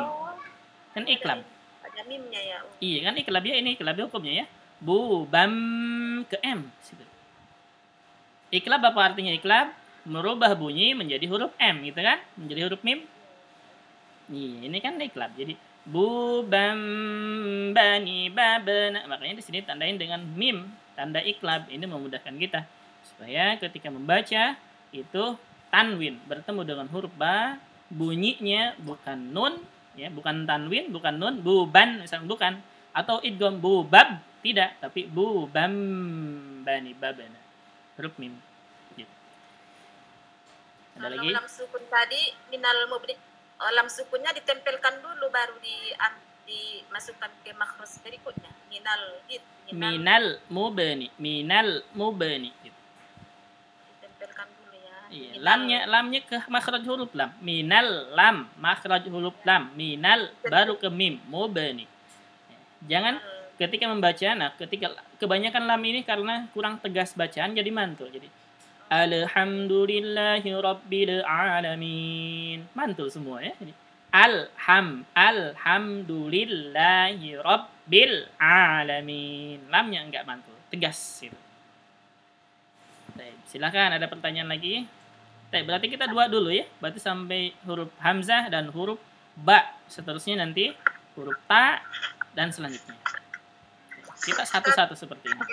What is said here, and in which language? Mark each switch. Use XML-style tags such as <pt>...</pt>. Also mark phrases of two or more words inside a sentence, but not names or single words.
<id>Kan iklab. Ada mim-nya ya. Oh. Iya, kan iklab ya, ini iklab hukumnya ya. Bubam ke M. Iklab apa artinya iklab? Merubah bunyi menjadi huruf M gitu kan? Menjadi huruf mim. Iya, ini kan iklab.</id> <ar>Jadi bubam bani babana.</ar> <id>Makanya di sini tandain dengan mim, tanda iklab. Ini memudahkan kita supaya ketika membaca itu tanwin bertemu dengan huruf ba, bunyinya bukan nun ya, bukan tanwin, bukan nun, buban misalnya bukan, atau idgham bubab tidak, tapi</id> <ar>bubam bani babana.</ar> <id>Huruf mim. Gitu. Ada lagi? Lam sukun tadi</id> <ar>minal mubni,</ar> <id>lam sukunnya ditempelkan dulu baru dimasukkan ke makhraj berikutnya.</id> <ar>Minal mubni gitu.</ar> <id>Ditempelkan dulu ya. Iya, lamnya ke makhraj huruf lam. Minal lam, makhraj huruf lam. Minal baru ke mim, mubni. Jangan ketika membaca, nah ketika kebanyakan lam ini karena kurang tegas bacaan jadi mantul.</id> <ar>Jadi alhamdulillahi rabbil alamin.</ar> <id>Mantul semua ya. Jadi</id> <ar>alhamdulillahi rabbil alamin.</ar> <id>Lamnya enggak mantul, tegas gitu. Silakan ada pertanyaan lagi. Berarti kita dua dulu ya. Berarti sampai huruf hamzah dan huruf ba. Seterusnya nanti huruf ta dan selanjutnya. Kita satu-satu seperti ini.</id>